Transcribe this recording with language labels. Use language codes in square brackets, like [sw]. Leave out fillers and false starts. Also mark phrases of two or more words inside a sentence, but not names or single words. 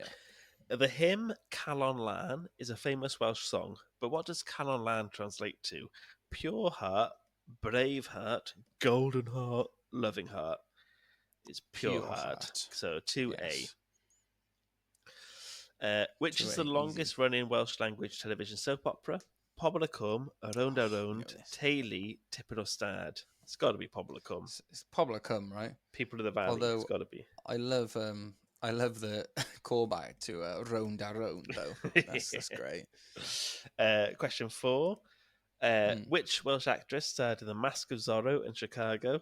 [en] The hymn Calon Lan is a famous Welsh song, but what does Calon Lan translate to? Pure heart, brave heart, golden heart, loving heart. It's pure heart. So 2A. Yes. Which is the 2A, easy. longest running Welsh language television soap opera? Pobl y Cwm, Around I Around, know this. Teulu, Tipyn o Stad. It's got to be Pobl y Cwm. It's Pobl y Cwm, right? People of the Valley. Although It's got to be. I love the callback to Round Around though. That's great. Question 4. Which Welsh actress starred in The Mask of Zorro in Chicago?